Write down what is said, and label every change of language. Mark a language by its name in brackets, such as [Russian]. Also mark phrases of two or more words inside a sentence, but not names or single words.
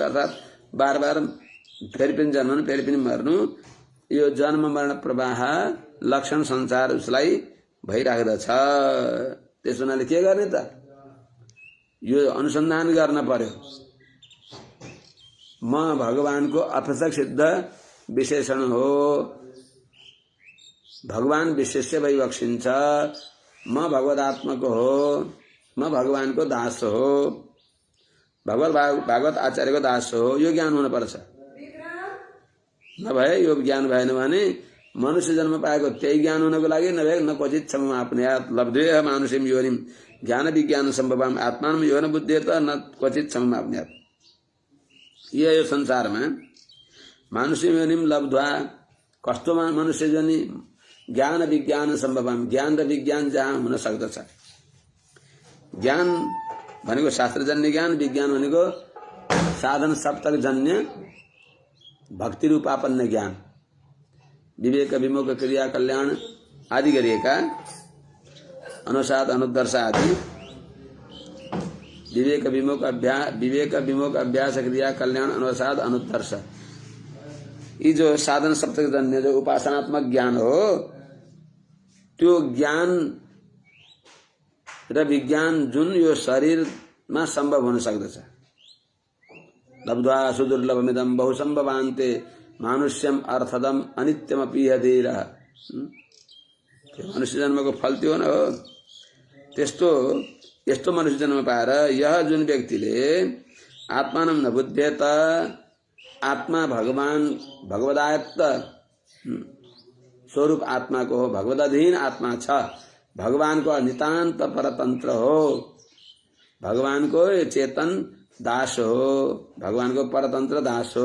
[Nepali] अर्थात् बार बार फेरि पनि जन्मनु फेरि पनि मर्नु, यो जन्म मरण प्रवाह लक्षण संसार उसलाई भइराख्दछ। त्यसो हुनाले के गर्ने त? यो अनुसन्धान गर्न पर्यो। म भगवानको अप्रत्यक्ष सिद्ध विशेषण हो, भगवान विशेष्य भई बक्सिन्छ, म भगवदात्मक हो, म भगवानको दास हो, भागवत आचार्यको दास हो। यो ज्ञान हुनुपर्छ। नभए यो ज्ञान भएन भने मनुष्य जन्म पाएको त्यही ज्ञान हुनको लागि नभए [Sanskrit] न क्वचित क्षम आपनुयात् लब्धेह मानुषीम योनिम ज्ञान विज्ञान सम्भवम आत्मानं यो न बुद्धेत न क्वचित क्षम आपनुयात्। [Nepali] यो संसारमा [Sanskrit] मानुषीम योनिम लब्ध्वा, [Nepali] कस्तो मनुष्य जनी [Sanskrit] ज्ञान विज्ञान सम्भवम, [Nepali] ज्ञान र विज्ञान जहाँ हुन सक्दछ। ज्ञान भनेको शास्त्रजन्य ज्ञान, विज्ञान भनेको साधन सप्तक जन्य भक्ति रूपापन्न ज्ञान। विवेक विमुख क्रिया कल्याण आदि गरिएका अनुसाद अनुदर्श आदि विवेक विमुख अभ्यास क्रिया कल्याण अनुसाद अनुदर्श, यी जो साधन सप्तक जन्य जो उपासनात्मक ज्ञान हो, त्यो ज्ञान र विज्ञान जुन यो शरीरमा सम्भव हुन सक्दछ। [Sanskrit] लब्ध्वा सुदुर्लभमिदं बहुसम्भवान्ते मानुष्यम अर्थदम अनित्यमपि हधीरः। [Nepali] मनुष्य जन्मको फल त्यो न हो। यस्तो मनुष्य जन्म पाएर यह जुन व्यक्तिले [Sanskrit] आत्मानं न बुध्येत, [Nepali] आत्मा भगवान भगवदायत्त स्वरूप आत्माको हो, भगवदाधीन आत्मा छ, भगवानको नितान्त परतन्त्र हो, भगवानको चेतन दास हो, भगवानको परतन्त्र दास हो।